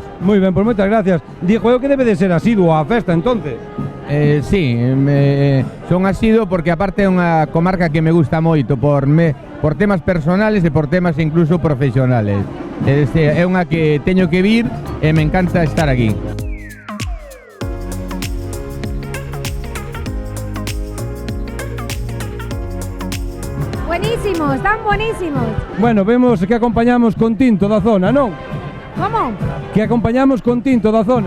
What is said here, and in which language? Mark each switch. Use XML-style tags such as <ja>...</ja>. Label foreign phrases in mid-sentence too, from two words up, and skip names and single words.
<gl>Moi ben, pois moitas gracias. Dixo eu que debe de ser asiduo á festa, entonces. Sí, son asiduo porque aparte é unha comarca que me gusta moito por temas personales e por temas incluso profesionales. É unha que teño que vir e me encanta estar aquí.</gl> <es>Buenísimos, están buenísimos.</es> <gl>Bueno, vemos que acompañamos con tinto da zona, non? ¿Cómo? Que acompañamos con tinto da zona.</gl>